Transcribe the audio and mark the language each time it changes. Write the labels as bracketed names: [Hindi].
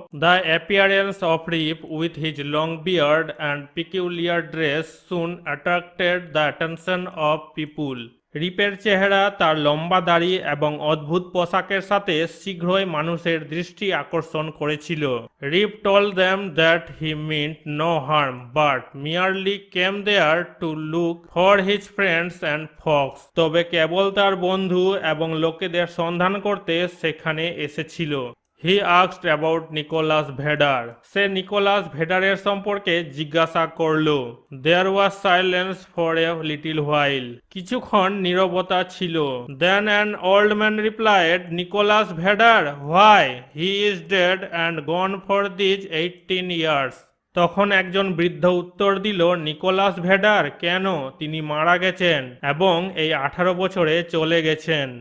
[English] the appearance of Rip with his long beard and peculiar dress soon attracted the attention of people, [Bangla] রিপের চেহারা, তার লম্বা দাড়ি এবং অদ্ভুত পোশাকের সাথে শীঘ্রই মানুষের দৃষ্টি আকর্ষণ করেছিল। [English] Rip told them that he meant no harm but merely came there to look for his friends and folks, [Bangla] তবে কেবল তার বন্ধু এবং লোকেদের সন্ধান করতে সেখানে এসেছিল। [English] he asked about Nicholas Vedder, [Bangla] say Nicolas ভেডারের সম্পর্কে জিজ্ঞাসা করল। [English] there was silence for a little while, [Bangla] কিছুক্ষণ নীরবতা ছিল। [English] then an old man replied, Nicholas Vedder, why, he is dead and gone for this 18 years, [Bangla] তখন একজন বৃদ্ধ উত্তর দিল, নিকোলাস ভেডার কেন, তিনি মারা গেছেন এবং এই 18 বছরে চলে গেছেন।